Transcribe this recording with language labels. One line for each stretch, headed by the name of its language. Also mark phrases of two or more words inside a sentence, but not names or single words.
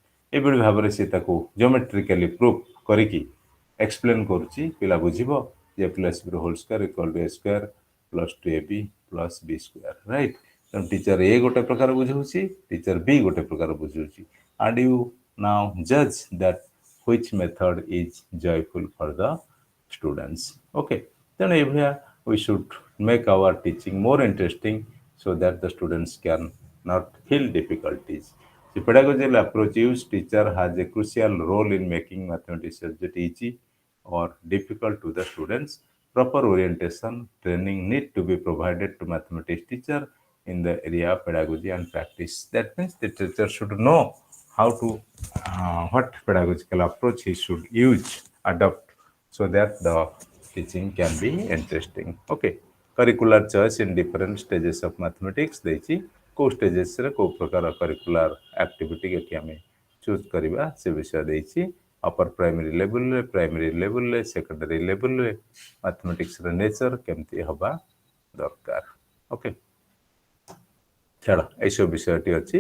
Odia: ଏଭଳି ଭାବରେ ସେ ତାକୁ
English: geometrically proof
Odia: କରିକି ଏକ୍ସପ୍ଲେନ୍ କରୁଛି, ପିଲା ବୁଝିବ ଯେ
English: plus b whole square equal to a square plus two a b plus b square, right.
Odia: ତେଣୁ ଟିଚର ଏ ଗୋଟେ ପ୍ରକାର ବୁଝଉଛି, ଟିଚର ବି ଗୋଟେ ପ୍ରକାର ବୁଝଉଛି,
English: and you now judge that which method is joyful for the students. Okay, then ଏଭଳିଆ we should make our teaching more interesting so that the students can not feel difficulties. The pedagogical approach used teacher has a crucial role in making mathematics subject easy or difficult to the students. Proper orientation training need to be provided to mathematics teacher in the area of pedagogy and practice. That means the teacher should know how to what pedagogical approach he should use, adopt, so that the teaching can be interesting. Okay, curricular choice in different stages of mathematics
Odia: ଦେଇଛି, କୋଉ ଷ୍ଟେଜେସରେ କୋଉ ପ୍ରକାର
English: curricular activity
Odia: ଏଠି ଆମେ ଚୁଜ୍ କରିବା ସେ ବିଷୟ ଦେଇଛି।
English: upper primary
Odia: ଲେଭେଲରେ, ପ୍ରାଇମେରୀ ଲେଭେଲରେ, ସେକେଣ୍ଡାରୀ ଲେଭେଲରେ ମ୍ୟାଥମେଟିକ୍ସର ନେଚର କେମିତି ହେବା ଦରକାର। ଓକେ, ଛାଡ଼ ଏଇସବୁ ବିଷୟଟି ଅଛି।